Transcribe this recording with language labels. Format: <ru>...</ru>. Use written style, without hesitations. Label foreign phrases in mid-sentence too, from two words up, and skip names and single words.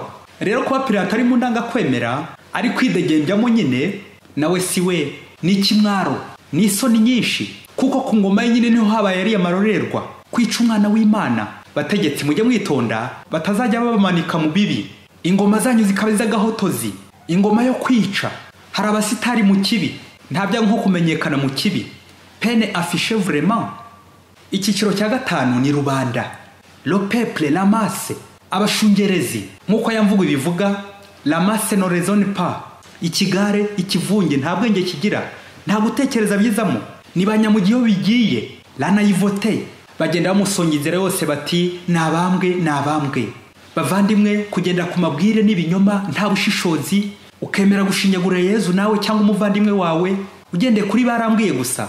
<rw>Rero kuba Pilato ari mu ndanga kwemera, ari kwidegembyamo nyine, nawe siwe ni kimwaro, ni isoni nyinshi, kuko ku ngoma ye nyine niho habaye ari amarorerwa, kwica umwana w'Imana. Bategetsi mujye mwitonda batazajya babamanika mu bibi. Ingoma zanyu zikabiza gahotozi, ingoma yo kwica. Hari abasitari mu kibi, nta byago nko kumenyekana mu kibi.</rw> <fr>Peine affichée vraiment.</fr> <rw>Icyiciro cya gatanu ni rubanda,</rw> <fr>le peuple, la masse,</fr> <rw>abashungerezi. Nkuko yamvugo bivuga,</rw> <fr>la masse ne raisonne pas.</fr> <rw>Ikigare, ikivunge nta bwenge kigira, nta gutekereza byizamo, ni banyamugiyo bigiye,</rw> <fr>la naïveté.</fr> <rw>Bagenda bamusonga inzira yose bati nabambwe nabambwe. Bavandimwe, kugenda ku mabwire n'ibinyoma nta bushishozi, ukemera gushinyagura Yezu nawe cyangwa umuvandimwe wawe, ugende kuri barambwiye gusa.</rw>